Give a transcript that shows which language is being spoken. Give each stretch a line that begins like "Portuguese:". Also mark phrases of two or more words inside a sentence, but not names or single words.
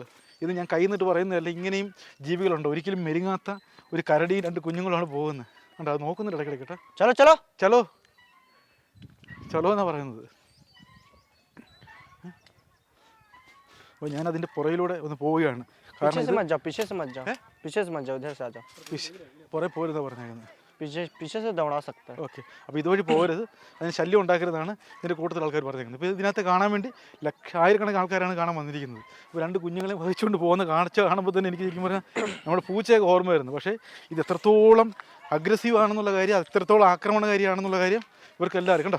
Malayalam: ഇത് ഞാൻ കൈ നിന്നിട്ട് പറയുന്നതല്ല, ഇങ്ങനെയും ജീവികളുണ്ട്. ഒരിക്കലും മെരുങ്ങാത്ത ഒരു കരടിയും 2 കുഞ്ഞുങ്ങളാണ് പോകുന്നത്. കണ്ടോ, അത് നോക്കുന്നുണ്ട് ഇടയ്ക്കിടയ്ക്ക് കേട്ടോ.
Hindi: चलो चलो चलो चलो
Malayalam: എന്നാണ് പറയുന്നത്. അപ്പോൾ ഞാൻ അതിൻ്റെ പുറയിലൂടെ ഒന്ന് പോവുകയാണ്. കാരണം
Hindi: पीछे से मत जाओ, पीछे से मत जाओ, पीछे से मत जाओ, इधर से आ जाओ,
Malayalam: പുറകെ പോരുന്നാണ് പറഞ്ഞേക്കുന്നത്.
Hindi: पीछे पीछे से दौड़ा सकता है।
Malayalam: ഓക്കെ, അപ്പോൾ ഇതുവഴി പോകരുത്, അതിന് ശല്യം ഉണ്ടാക്കരുതാണ് ഇതിൻ്റെ കൂട്ടത്തിൽ ആൾക്കാർ പറഞ്ഞേക്കുന്നത്. ഇപ്പോൾ ഇതിനകത്ത് കാണാൻ വേണ്ടി ആയിരക്കണക്കിന് ആൾക്കാരാണ് കാണാൻ വന്നിരിക്കുന്നത്. അപ്പോൾ 2 കുഞ്ഞുങ്ങളെ വഹിച്ചുകൊണ്ട് പോകുന്ന കാണുമ്പോൾ തന്നെ എനിക്ക് ശരിക്കും പറഞ്ഞാൽ നമ്മുടെ പൂച്ചയൊക്കെ ഓർമ്മ വരുന്നു. പക്ഷേ ഇത് എത്രത്തോളം അഗ്രസീവ് ആണെന്നുള്ള കാര്യം, എത്രത്തോളം ആക്രമണകാരിയാണെന്നുള്ള കാര്യം ഇവർക്ക് എല്ലാവരും കണ്ടോ.